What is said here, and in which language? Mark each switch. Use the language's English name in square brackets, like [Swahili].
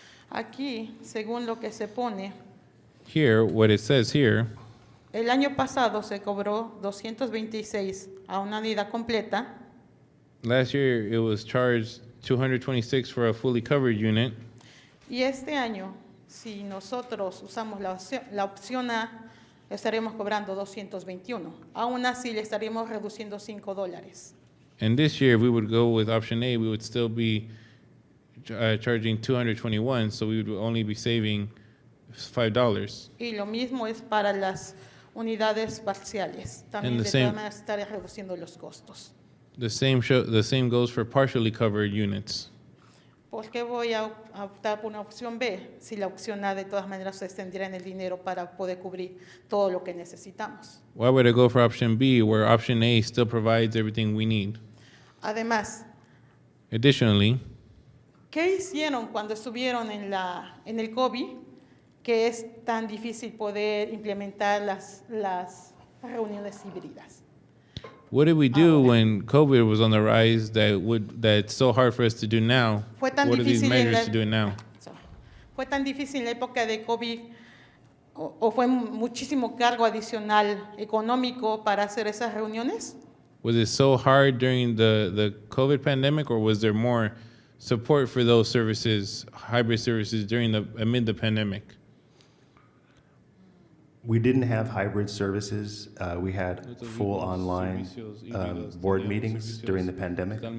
[Spanish] Aquí, según lo que se pone, [English] Here, what it says here, [Spanish] el año pasado se cobró 226 a una unidad completa [English] last year it was charged $226 for a fully covered unit, [Spanish] y este año, si nosotros usamos la opción A, estaremos cobrando 221. Aún así, le estaríamos reduciendo $5. [English] and this year if we would go with option A, we would still be charging $221, so we would only be saving $5. [Spanish] Y lo mismo es para las unidades parciales. También [English] And [Spanish] de [English] the [Spanish] todas [English] same- [Spanish] maneras estaré reduciendo los costos. [English] The same goes for partially covered units. [Spanish] ¿Por qué voy a optar por una opción B si la opción A de todas maneras ustedes tendrían el dinero para poder cubrir todo lo que necesitamos? [English] Why would I go for option B where option A still provides everything we need? [Spanish] Además, [English] Additionally, [Spanish] ¿qué hicieron cuando estuvieron en el COVID que es tan difícil poder implementar las reuniones híbridas? [English] what did we do when COVID was on the rise that's so hard for us to do now? [Spanish] Fue tan [English] What are these [Spanish] difícil en [English] measures to do it now? [Spanish] ¿Fue tan difícil en la época de COVID o fue muchísimo cargo adicional económico para hacer esas reuniones? [English] Was it so hard during the COVID pandemic, or was there more support for those services, hybrid services, amid the pandemic? We didn't have hybrid services. We had full online board meetings during the pandemic.